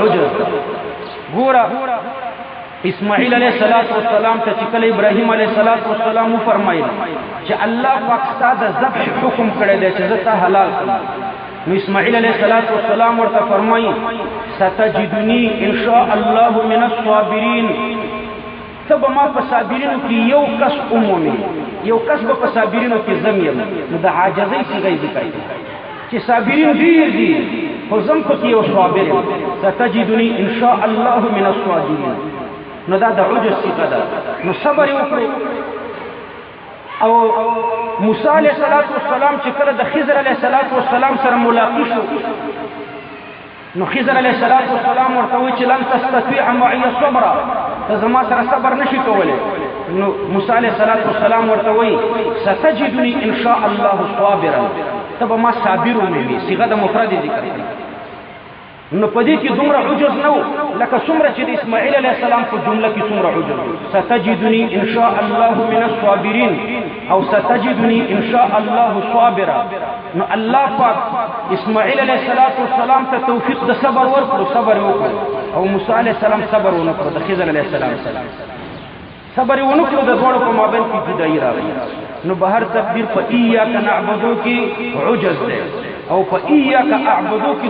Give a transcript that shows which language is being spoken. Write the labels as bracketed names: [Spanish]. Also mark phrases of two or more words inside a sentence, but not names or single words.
[Pashto] عجز ده ګوره اسماعیل [Arabic] علیه السلام [Pashto] ته چې کله ابراهیم [Arabic] علیه السلام [Pashto] وفرمایل چې الله پاک ستا د ذبح حکم کړی دی چې زه تا حلال کړم نو اسماعیل [Arabic] علیہ السلام [Pashto] ورته فرمایي [Arabic] ستجدنی ان شاء الله من الصابرین [Pashto] تب ما په صابرینو کې یو کس عمومي یو کس به په صابرینو کې زم یم نو د عاجزۍ صیغه یې ذکر چې صابرین ډېر دي خو زم پکې یو صابر یم [Arabic] ستجدنی ان شاء الله من الصابرین [Pashto] نو دا د عجز صیغه ده نو صبر یې وکړو او موسی [Arabic] علیہ السلام [Pashto] چې کله د خضر [Arabic] علیہ السلام [Pashto] سره ملاقات شو نو خضر [Arabic] علیہ السلام [Pashto] ورته وی چې [Arabic] لن تستطيع معي صبرا [Pashto] ته زما سره صبر نشي کولی نو موسی [Arabic] علیہ السلام [Pashto] ورته وی [Arabic] ستجدني ان شاء الله صابرا [Pashto] تب ما صابر ومي صيغه د مفرد ذکر نو پدې کې دومره عجز نو لکه څومره چې د اسماعیل [Arabic] علیه السلام [Pashto] په جمله کې څومره عجز [Arabic] ستجدني ان شاء الله من الصابرین [Pashto] او [Arabic] ستجدني ان شاء الله صابرا [Pashto] نو الله پاک اسماعیل [Arabic] علیه السلام [Pashto] ته توفیق د صبر ورکړو صبر وکړو او موسی [Arabic] علیه السلام [Pashto] صبر ونکړو د خضر [Arabic] علیه السلام [Pashto] صبر ونکړو د دواړو په مابین کې جدایي راغله نو به هر تقدیر په [Arabic] ایاک نعبدو [Pashto] کې عجز دی او په [Arabic] ایاک اعبدو [Pashto] کې